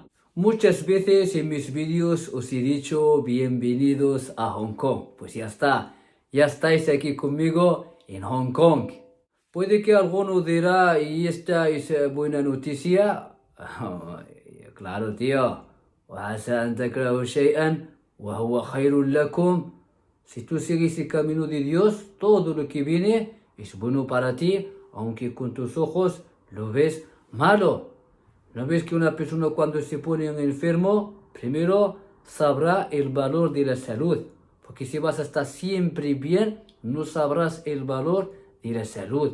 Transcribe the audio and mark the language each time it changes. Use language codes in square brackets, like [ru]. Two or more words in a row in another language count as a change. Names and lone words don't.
[es] Muchas veces en mis vídeos os he dicho bienvenidos a Hong Kong. Pues ya está, ya estáis aquí conmigo en Hong Kong. Puede que alguno dirá, ¿y esta es buena noticia? Claro, tío. [ar] وعسى أن تكرهوا شيئا وهو خير لكم. [es] Si tú sigues el camino de Dios, todo lo que viene es bueno para ti, aunque con tus ojos lo ves malo. ¿No ves que una persona cuando se pone enfermo, primero sabrá el valor de la salud? Porque si vas a estar siempre bien, no sabrás el valor de la salud.